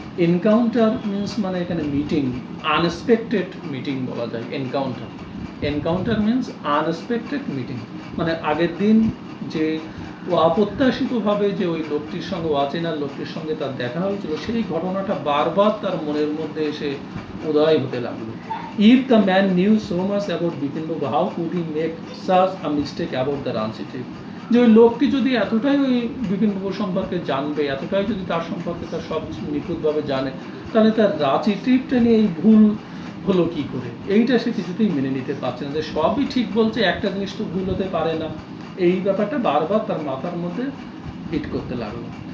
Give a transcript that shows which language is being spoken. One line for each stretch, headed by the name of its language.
Bangla: Encounter means মানে এখানে meeting, unexpected meeting বলা যায় encounter.
English: encounter means unexpected meeting,
Bangla: মানে আগের দিন যে অপ্রত্যাশিতভাবে যে ওই লোকটির সঙ্গে, অচেনা লোকটির সঙ্গে তার দেখা হয়েছিল, সেই ঘটনাটা বারবার তার মনের মধ্যে এসে উদয় হতে লাগলো।
English: If the man knew so much about Bipin Babu, how could he make such a mistake about the Ranchi trip?
Bangla: যে ওই লোকটি যদি এতটাই ওই বিপিন বাবু সম্পর্কে জানবে, এতটাই যদি তার সম্পর্কে তার সব নিখুঁতভাবে জানে, তাহলে তার রাঁচি ট্রিপটা নিয়ে এই ভুল হলো কি করে, এইটা সে কিছুতেই মেনে নিতে পারছে না, যে সবই ঠিক বলছে, একটা জিনিস তো ভুল হতে পারে না। এই ব্যাপারটা বারবার তার মাথার মধ্যে হিট করতে লাগলো।